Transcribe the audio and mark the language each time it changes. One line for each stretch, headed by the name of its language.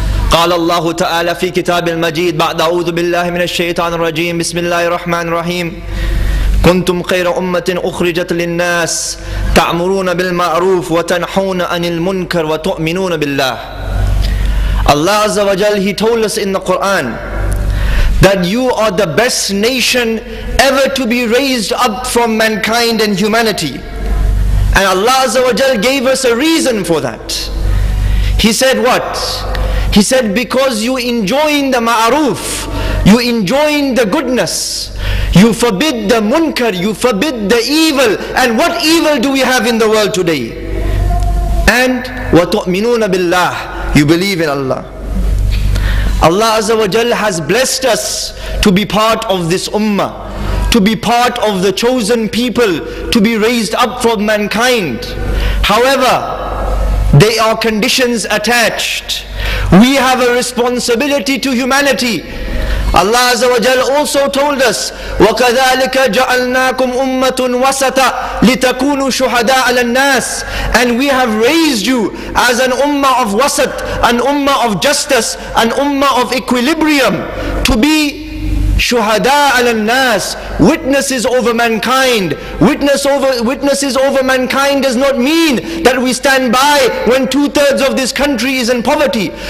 Arabic: قال الله تعالى في كتاب المجيد بعد أعوذ بالله من الشيطان الرجيم بسم الله الرحمن الرحيم كنتم خير أمة أخرجت للناس تأمرون بالمعروف وتنحون عن المنكر وتؤمنون بالله.
English: Allah Azza wa Jal, He told us in the Quran that you are the best nation ever to be raised up from mankind and humanity. And Allah Azza wa Jal gave us a reason for that. He said what? He said, because you enjoying the ma'aruf, you enjoying the goodness, you forbid the munkar, you forbid the evil. And what evil do we have in the world today? And
Arabic: وَتُؤْمِنُونَ بِاللَّهِ,
English: you believe in Allah. Allah Azza wa Jal has blessed us to be part of this ummah, to be part of the chosen people, to be raised up from mankind. However, there are conditions attached. We have a responsibility to humanity. Allah Azza wa Jal also told us,
Arabic: وَكَذَلِكَ جَعَلْنَاكُمْ أُمَّةٌ وَسَطًا لِتَكُونُوا شُهَدَاءَ عَلَى النَّاسِ.
English: And we have raised you as an ummah of wasat, an ummah of justice, an ummah of equilibrium, to be shuhada ala nas, witnesses over mankind. Witnesses over mankind does not mean that we stand by when 2/3 of this country is in poverty.